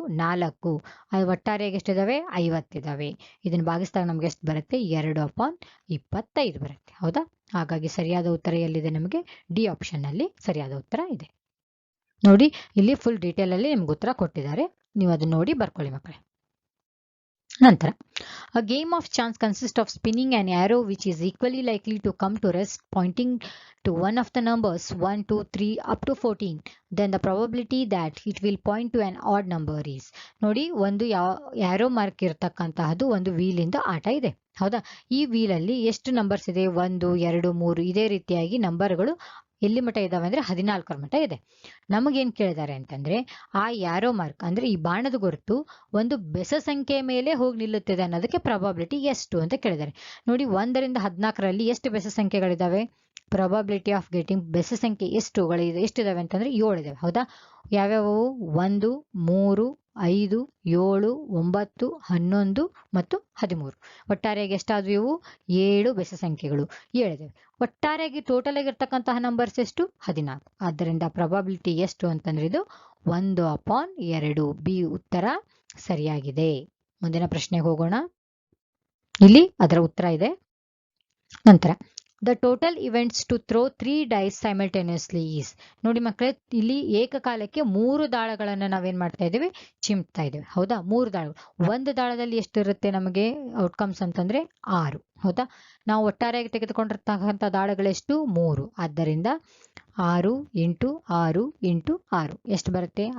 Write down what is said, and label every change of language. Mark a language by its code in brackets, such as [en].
[kn] 4. ಅದು ಒಟ್ಟಾರೆಯಾಗಿ ಎಷ್ಟಿದಾವೆ? 50 ಇದಾವೆ. ಇದನ್ನ ಭಾಗಿಸಿದಾಗ ನಮ್ಗೆ ಎಷ್ಟು ಬರುತ್ತೆ? 2/25 ಬರುತ್ತೆ. ಹೌದಾ? ಹಾಗಾಗಿ ಸರಿಯಾದ ಉತ್ತರ ಎಲ್ಲಿದೆ? ನಮಗೆ ಡಿ ಆಪ್ಷನ್ ಅಲ್ಲಿ ಸರಿಯಾದ ಉತ್ತರ ಇದೆ. ನೋಡಿ, ಇಲ್ಲಿ ಫುಲ್ ಡೀಟೇಲ್ ಅಲ್ಲಿ ನಿಮ್ಗೆ ಉತ್ತರ ಕೊಟ್ಟಿದ್ದಾರೆ. ನೀವು ಅದನ್ನ ನೋಡಿ ಬರ್ಕೊಳ್ಳಿ ಮಕ್ಕಳೇ. ನಂತರ, [en] a game of chance consists of spinning an arrow which is equally likely to come to rest pointing to one of the numbers 1, 2, 3 up to 14. Then the probability that it will point to an odd number is. [kn] ನೋಡಿ, ಒಂದು arrow mark ಇರತಕ್ಕಂತಹದ್ದು ಒಂದು wheel ಇಂದ ಆಟ ಇದೆ. ಹೌದಾ? ಈ wheel ಅಲ್ಲಿ ಎಷ್ಟು ನಂಬರ್ಸ್ ಇದೆ? 1, 2, 3 ಇದೇ ರೀತಿಯಾಗಿ ನಂಬರ್ಗಳು ಎಲ್ಲಿ ಮಟ್ಟ ಇದಾವೆ ಅಂದ್ರೆ 14 ಮಟ್ಟ ಇದೆ. ನಮಗೇನ್ ಕೇಳಿದ್ದಾರೆ ಅಂತಂದ್ರೆ, ಆ ಯಾರೋ ಮಾರ್ಕ್ ಅಂದ್ರೆ ಈ ಬಾಣದ ಗುರುತು ಒಂದು ಬೆಸ ಸಂಖ್ಯೆ ಮೇಲೆ ಹೋಗಿ ನಿಲ್ಲುತ್ತಿದೆ ಅನ್ನೋದಕ್ಕೆ ಪ್ರಾಬಬಿಲಿಟಿ ಎಷ್ಟು ಅಂತ ಕೇಳಿದ್ದಾರೆ. ನೋಡಿ, 1ರಿಂದ 14ರಲ್ಲಿ ಎಷ್ಟು ಬೆಸ ಸಂಖ್ಯೆಗಳಿದಾವೆ? ಪ್ರಾಬಬಿಲಿಟಿ ಆಫ್ ಗೆಟಿಂಗ್ ಬೆಸ ಸಂಖ್ಯೆ ಎಷ್ಟಿದಾವೆ ಅಂತಂದ್ರೆ 7 ಇದಾವೆ. ಹೌದಾ? ಯಾವ್ಯಾವು? 1, 3, 5, 7, 9, 11 ಮತ್ತು 13. ಒಟ್ಟಾರೆಯಾಗಿ ಎಷ್ಟಾದ್ವು? ಇವು 7 ಬೆಸ ಸಂಖ್ಯೆಗಳು 7 ಇದಾವೆ. ಒಟ್ಟಾರೆಯಾಗಿ ಟೋಟಲ್ ಆಗಿರ್ತಕ್ಕಂತಹ ನಂಬರ್ಸ್ ಎಷ್ಟು? 14. ಆದ್ದರಿಂದ ಪ್ರಾಬಬಿಲಿಟಿ ಎಷ್ಟು ಅಂತಂದ್ರೆ ಇದು 1/2. ಬಿ ಉತ್ತರ ಸರಿಯಾಗಿದೆ. ಮುಂದಿನ ಪ್ರಶ್ನೆಗೆ ಹೋಗೋಣ. ಇಲ್ಲಿ ಅದರ ಉತ್ತರ ಇದೆ. ನಂತರ, [en] the total events to throw 3 dice simultaneously is. [kn] ನೋಡಿ ಮಕ್ಕಳೇ, ಇಲ್ಲಿ ಏಕಕಾಲಕ್ಕೆ 3 ದಾಳಗಳನ್ನ ನಾವೇನ್ ಮಾಡ್ತಾ ಇದ್ದೀವಿ? ಚಿಮ್ತಾ ಇದ್ದೀವಿ. ಹೌದಾ? 3 ದಾಳಗಳು. ಒಂದು ದಾಳದಲ್ಲಿ ಎಷ್ಟಿರುತ್ತೆ ನಮಗೆ ಔಟ್ಕಮ್ಸ್ ಅಂತಂದ್ರೆ 6. ಹೌದಾ? ನಾವು ಒಟ್ಟಾರೆಯಾಗಿ ತೆಗೆದುಕೊಂಡಿರ್ತಕ್ಕಂಥ ದಾಳಗಳೆಷ್ಟು? 3. ಆದ್ದರಿಂದ 6 × 6 × 6 ಎಷ್ಟು ಬರುತ್ತೆ?